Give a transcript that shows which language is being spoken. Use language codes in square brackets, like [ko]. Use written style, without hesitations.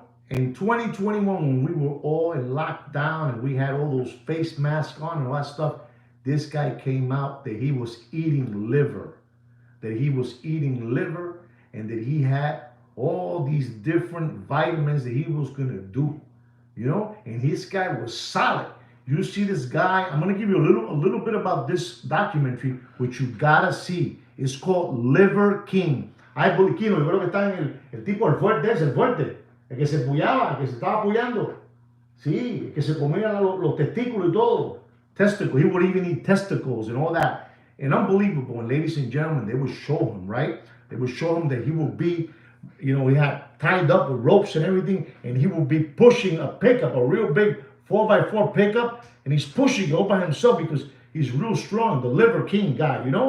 [en] In 2021, when we were all in lockdown and we had all those face masks on and all that stuff, this guy came out that he was eating liver. And that he had all these different vitamins that he was gonna do, and his guy was solid. You see this guy, I'm gonna give you a little bit about this documentary, which you gotta see. It's called Liver King. [es] Ay, Boliquino, yo creo que está en el tipo, el fuerte ese, el fuerte, el que se puyaba, el que se estaba puyando. Sí, el que se comía los testículos y todo. [en] Testicle, he would even eat testicles and all that. And unbelievable. And ladies and gentlemen, they would show him, right? They would show him that he would be, he had tied up with ropes and everything, and he would be pushing a pickup, a real big 4x4 pickup, and he's pushing it all by himself because he's real strong, the Liver King guy.